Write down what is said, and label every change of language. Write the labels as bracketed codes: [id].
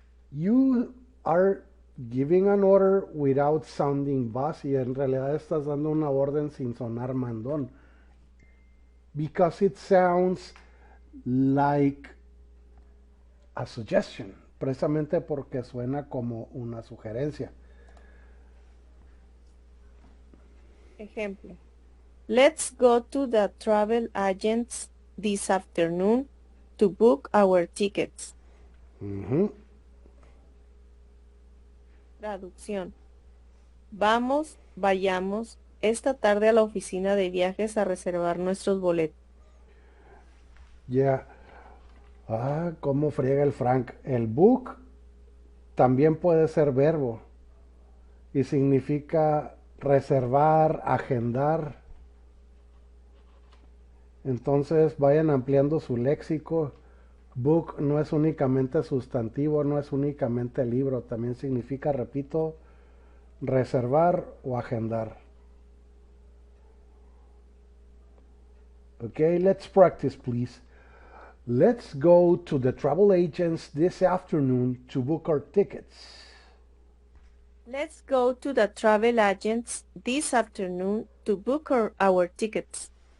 [en] You are giving an order without sounding bossy. [es] En realidad estás dando una orden sin sonar mandón. [en] Because it sounds like a suggestion. [es] Precisamente porque suena como una sugerencia. Ejemplo. [en] Let's go to the travel agents this afternoon to book our tickets. Ujú. [es] Traducción. Vamos, vayamos esta tarde a la oficina de viajes a reservar nuestros boletos. Ya. Ah, cómo friega el Frank. El book también puede ser verbo y significa reservar, agendar. Entonces vayan ampliando su léxico. Book no es únicamente sustantivo, no es únicamente libro, también significa, repito, reservar o agendar. [en] Okay, let's practice, please. Let's go to the travel agents this afternoon to book our tickets. Let's go to the travel agents this afternoon to book our tickets.